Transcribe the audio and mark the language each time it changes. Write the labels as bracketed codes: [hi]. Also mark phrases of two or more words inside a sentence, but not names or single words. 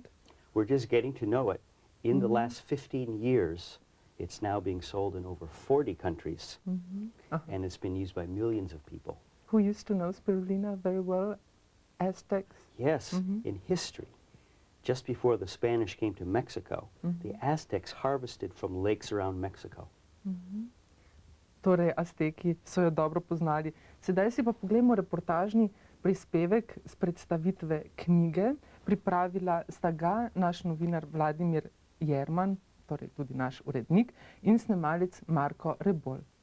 [en] We're just getting to know it. In the last 15 years, it's now being sold in over 40 countries, and it's been used by millions of people. Who used to know spirulina very well? Aztecs? Yes, in history. Just before the Spanish came to Mexico, the Aztecs harvested from lakes around Mexico. [sl] Torej, Azteki so jo dobro poznali. Sedaj si pa pogledamo reportažni prispevek s predstavitve knjige. Pripravila sta ga naš novinar Vladimir Jerman, torej tudi naš urednik, in snemalec Marko Rebolj.